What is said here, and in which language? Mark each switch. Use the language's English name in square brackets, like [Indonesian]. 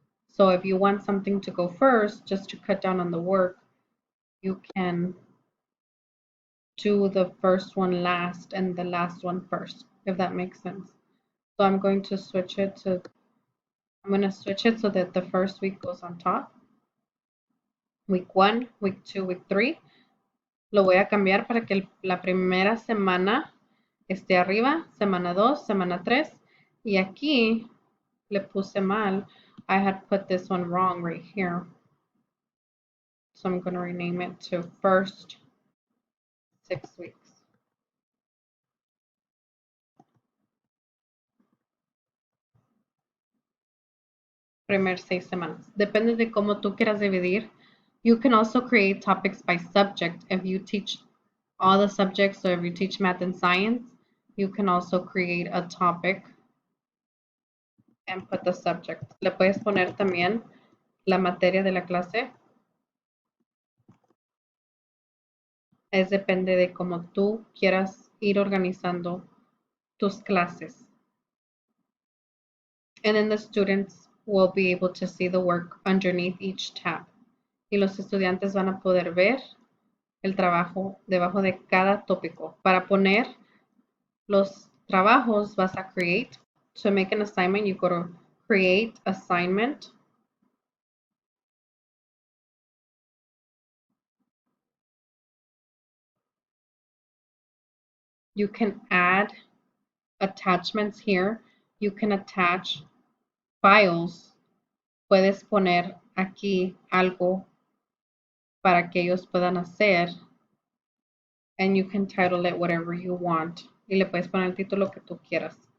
[English] So if you want something to go first, just to cut down on the work, you can do the first one last and the last one first, if that makes sense. So I'm going to switch it so that the first week goes on top. Week 1, week 2, week 3. [Spanish] Lo voy a cambiar para que la primera semana esté arriba, semana 2, semana 3. Y aquí le puse mal. [English] I had put this one wrong right here. So I'm going to rename it to first 6 weeks. [Spanish] Primer 6 semanas. Depende de cómo tú quieras dividir. [English] You can also create topics by subject. If you teach all the subjects, so if you teach math and science, you can also create a topic and put the subject. [Spanish] Le puedes poner también la materia de la clase. Es depende de cómo tú quieras ir organizando tus clases. [English] And then the students will be able to see the work underneath each tab. [Spanish] Y los estudiantes van a poder ver el trabajo debajo de cada tópico. Para poner los trabajos vas a create. [English] To make an assignment, you go to create assignment. You can add attachments here. You can attach files. [Spanish] Puedes poner aquí algo para que ellos puedan hacer. [English] And you can title it whatever you want. [Spanish] Y le puedes poner el título que tú quieras.